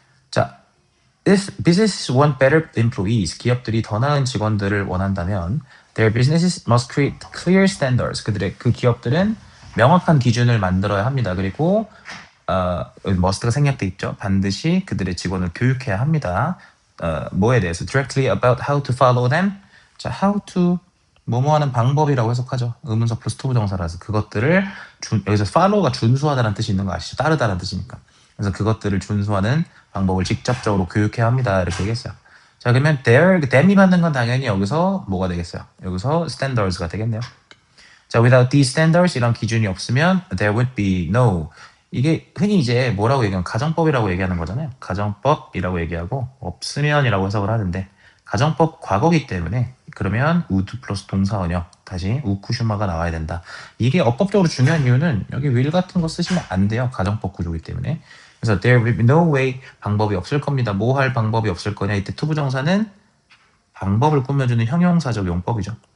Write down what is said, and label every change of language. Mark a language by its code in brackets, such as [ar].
[ko] 자, [en] if businesses want better employees, [ko] 기업들이 더 나은 직원들을 원한다면 [en] their businesses must create clear standards, [ko] 그 기업들은 명확한 기준을 만들어야 합니다. 그리고 must가 생략돼 있죠. 반드시 그들의 직원을 교육해야 합니다. 뭐에 대해서 [en] directly about how to follow them. [ko] 자, how to 뭐뭐 하는 방법이라고 해석하죠. 의문사 플러스 to 부정사라서 그것들을 여기서 follow가 준수하다는 뜻이 있는 거 아시죠? 따르다는 뜻이니까. 그래서 그것들을 준수하는 방법을 직접적으로 교육해야 합니다. 이렇게 얘기했어요. 자, 그러면 them이 받는 건 당연히 여기서 뭐가 되겠어요? 여기서 standards가 되겠네요. [en] 자, without these standards, [ko] 이런 기준이 없으면 [en] there would be no. [ko] 이게 흔히 이제 뭐라고 얘기하면 가정법이라고 얘기하는 거잖아요. 가정법이라고 얘기하고 없으면이라고 해석을 하는데 가정법 과거기 때문에 그러면 would 플러스 동사원형 다시 우쿠슈마가 나와야 된다. 이게 어법적으로 중요한 이유는 여기 will 같은 거 쓰시면 안 돼요. 가정법 구조이기 때문에. [en] 그래서 there will be no way, [ko] 방법이 없을 겁니다. 뭐 할 방법이 없을 거냐. 이때 to 부정사는 방법을 꾸며주는 형용사적 용법이죠.